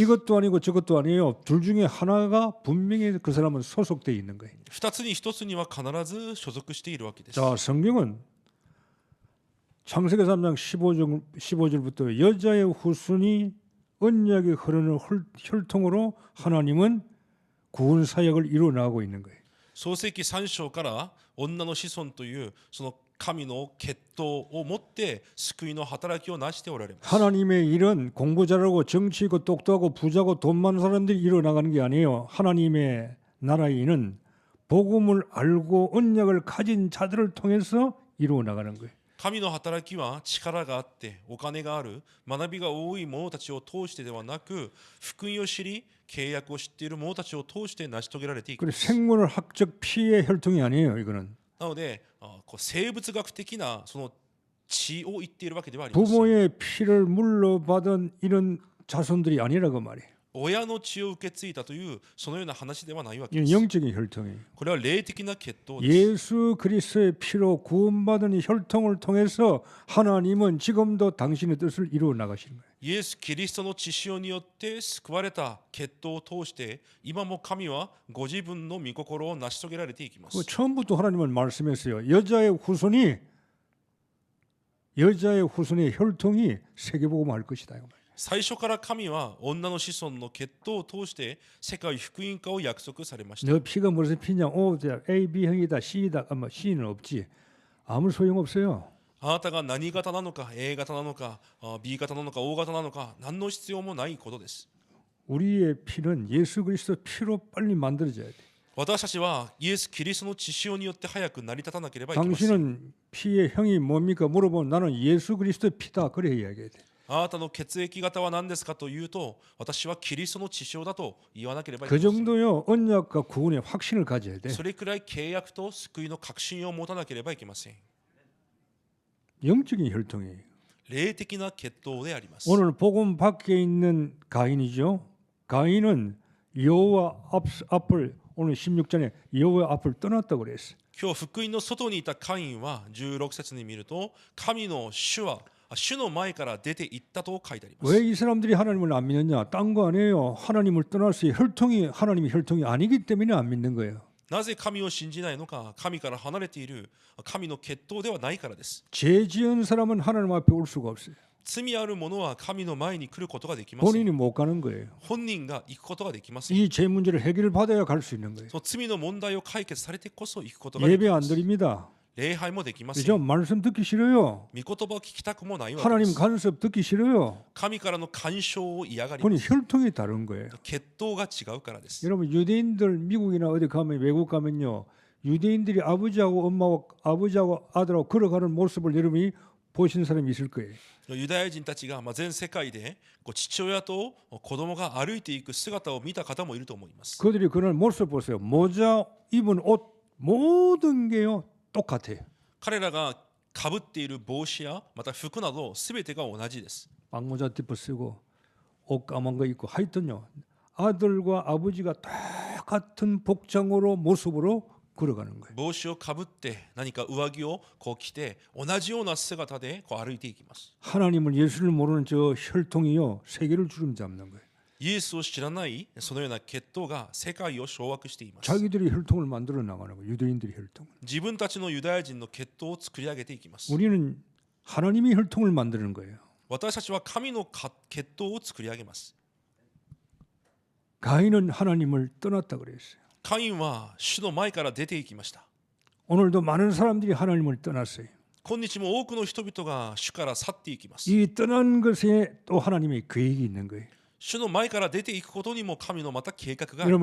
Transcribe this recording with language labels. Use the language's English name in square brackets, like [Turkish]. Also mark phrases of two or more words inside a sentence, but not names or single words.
[Korean] 이것도 아니고 저것도 아니에요. 둘 중에 하나가 분명히 그 사람은 소속되어 있는 거예요. [Japanese] 2 つに1つには必ず所属しているわけです。 [Korean] 자, 성경은 창세기 3장 15절부터 여자의 후손이 언약이 흐르는 혈통으로 하나님은 구원 사역을 이루어 나가고 있는 거예요. [Japanese] 創世記3章から女の子孫というその神の血統を持って救いの働きをなしておられます。 [Korean] 하나님의 일은 공부 잘하고 정치 있고 똑똑하고 부자고 돈 많은 사람들이 이루어 나가는 게 아니에요. 하나님의 나라의 일은 복음을 알고 언약을 가진 자들을 통해서 이루어 나가는 거예요. [Japanese] 神の働きは力があってお金がある学びが多い者たちを通してではなく、福音を知り契約を知っている者たちを通して成し遂げられていく。 [Korean] 그리고 생물학적 피의 혈통이 아니에요. 이거는 [Japanese] なので生物学的なその血を言っているわけではありません。 [Korean] 부모의 피를 물려받은 이런 자손들이 아니라고 말이에요. [Japanese] 親の血を受け継いだというそのような話ではないわけで [Korean] 이건 [Japanese] す。 [Korean] 영적인 혈통이에요. [Japanese] これは霊的な血統です。 [Korean] 예수 그리스도의 피로 구원받은 이 혈통을 통해서 하나님은 지금도 당신의 뜻을 이루어 나가시는 거예요. [Japanese] イエス・キリストの血潮によって救われた血統を通して今も神はご自分の御心を成し遂げられていきます。 [Korean] 처음부터 하나님은 말씀했어요. 여자의 후손의 혈통이 세계복음을 할 것이다. [Japanese] 最初から神は女の子孫の血統を通して世界福音化を約束されました。 [Korean] 너 피가 무엇에 피냐? A, B형이다, C이다. 아마 C는 없지. 아무 소용없어요. [Japanese] あなたが何型なのか A 型なのか B 型なのか O 型なのか何の必要もないことです。 [Korean] 우리의 피는 예수 그리스도 피로 빨리 만들어져야 돼. [Japanese] 私たちはイエス・キリストの血潮によって早く成り立たなければいけません。 [Korean] 당신은 피의 형이 뭡니까? 물어보면 나는 예수 그리스도의 피다. 그래 이야기해야 돼. [Japanese] あなたの血液型は何ですかというと、私はキリストの血潮だと言わなければいけ [Korean] 그 [Japanese] ません。 [Korean] 정도요 언약과 구원의 확신을 가져야 돼. [Japanese] それくらい契約と救いの確信を持たなければいけません。 [Korean] 영적인 혈통이에요. [Japanese] 霊的な血統であります。 [Korean] 오늘 복음 밖에 있는 가인이죠. 가인은 여호와 앞을 오늘 16절에 여호와 앞을 떠났다고 그랬어요. [Japanese] 今日福音の外にいたカインは16節に見ると神の主の前から出て行ったと書いてあります。 [Korean] 왜 이 사람들이 하나님을 안 믿느냐? 딴 거 아니에요. 하나님을 떠났어요. 하나님이 혈통이 아니기 때문에 안 믿는 거예요. [Japanese] なぜ神を信じないのか、神から離れている神の血統ではないからです。 [Korean] 죄 지은 사람은 하나님 앞에 올 수가 없어요. [Japanese] 罪ある者は神の前に来ることができません。 [Korean] 본인이 못 가는 거예요. [Japanese] 本人が行くことができません。 [Korean] 이 죄 문제를 해결을 받아야 갈 수 있는 거예요. [Japanese] その罪の問題を解決されてこそ行くことができ [Korean] 예배 [Japanese] ま [Korean] 안 [Japanese] す。 [Korean] 드립니다. [Japanese] 礼拝もできません。 [Korean] 그죠? 말씀 듣기 싫어요. [Japanese] 御言葉を聞きたくもないわけで [Korean] 하나님 [Japanese] す。 [Korean] 간섭 듣기 싫어요. [Japanese] 神からの干渉を嫌がりま [Korean] 그건 [Japanese] す。 [Korean] 혈통이 다른 거예요. [Japanese] 血統が違うからです。 [Korean] 여러분 유대인들 미국이나 어디 가면 외국 가면요. 유대인들이 아버지하고 엄마하고 아버지하고 아들하고 걸어가는 모습을 여러분이 보신 사람이 있을 거예요. [Japanese] ユダヤ人たちが全世界で父親と子供が歩いていく姿を見た方もいると思います。 [Korean] 그들이 그날 모습 보세요. 모자 입은 옷 모든 게요 똑같아요. [Japanese] 彼らがかぶっている帽子やまた服などすべてが同じです。 [Korean] 빵모자 띠퍼 쓰고 옷 까만 거 입고 하여튼요. 아들과 아버지가 똑같은 복장으로 모습으로 걸어가는 거예요. [Japanese] 帽子をかぶって何か上着を着て同じような姿で歩いていきます。 [Korean] 하나님을 예수를 모르는 저 혈통이요 세계를 주름잡는 거예요. [Japanese] イエスを知らないそのような血統が世界を掌握しています。 [Korean] 자기들이 혈통을 만들어 나가는 거예요. 유대인들이 혈통을. [Japanese] 自分たちのユダヤ人の血統を作り上げていきます。 [Korean] 우리는 하나님이 혈통을 만드는 거예요. [Japanese] 私たちは神の血統を作り上げます。 [Korean] 가인은 하나님을 떠났다 그랬어요. [Japanese] カインは主の前から出ていきました。 [Korean] 오늘도 많은 사람들이 하나님을 떠났어요. [Japanese] 今日も多くの人々が主から去っていきます。 [Korean] 이 떠난 것에 또 하나님의 계획이 있는 거예요. [Japanese] 主の前から出ていくことにも神のまた計画がありま